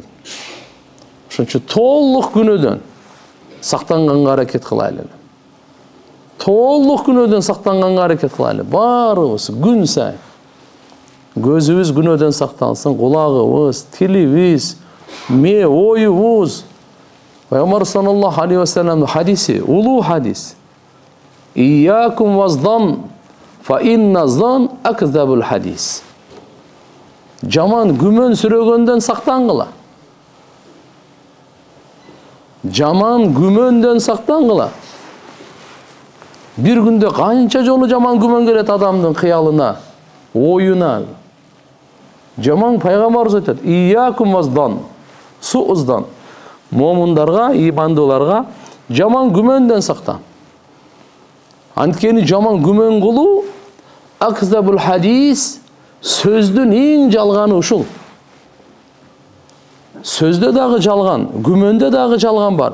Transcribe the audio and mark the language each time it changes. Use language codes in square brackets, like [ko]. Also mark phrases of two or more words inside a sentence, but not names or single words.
[ky] Ошон үчүн толук күнөөдөн сактанганга аракет кылайлы. Толук күнөөдөн сактанганга аракет кылайлы. Баарыбыз күн сайын көзүбүз күнөөдөн сакталсын, кулагыбыз, тилибиз, оюбуз. Пайгамбар [ar] صلى الله عليه وسلم [ky] хадиси, улуу хадис. [ar] إياكم والظن فإن الظن أكذب الحديث. [ky] Жаман күмөн сүрөгөндөн сактангыла. Жаман күмөндөн сактангыла. Бир күндө канча жолу жаман күмөн келет адамдын кыялына, оюна. Жаман пайгамбарыбыз айтат: [ar] "إياكم والظن", сууздан. [ky] Момундарга, имандууларга жаман күмөндөн сактан. Анткени жаман күмөн кылуу [ar] أكذب الحديث, [ky] сөздүн эң жалганы ушул. Сөздө дагы жалган, күмөндө дагы жалган бар.